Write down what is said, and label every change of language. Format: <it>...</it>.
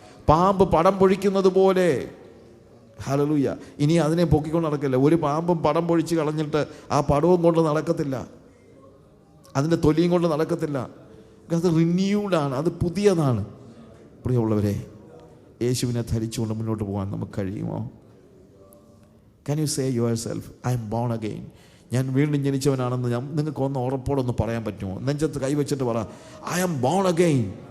<ml>പാമ്പ് പടം പൊഴിക്കുന്നത് പോലെ. ഹല്ലേലൂയ. ഇനി അതിനെ പൊക്കിക്കൊണ്ട് നടക്കില്ല. ഒരു പാമ്പും പടം പൊഴിച്ച് കളഞ്ഞിട്ട് ആ പടവും കൊണ്ട് നടക്കത്തില്ല, അതിൻ്റെ തൊലിയും കൊണ്ട് നടക്കത്തില്ല. അത് റിന്യൂഡാണ്, അത് പുതിയതാണ്. പ്രിയമുള്ളവരെ, യേശുവിനെ ധരിച്ചുകൊണ്ട് മുന്നോട്ട് പോകാൻ നമുക്ക് കഴിയുമോ?</ml> <en>Can you say yourself, I am born again?</en> <ml>ഞാൻ വീണ്ടും ജനിച്ചവനാണെന്ന് നിങ്ങൾക്കൊന്ന് ഉറപ്പോടൊന്ന് പറയാൻ പറ്റുമോ? നെഞ്ചത്ത് കൈവച്ചിട്ട് പറ,</ml> <en>I am born again.</en>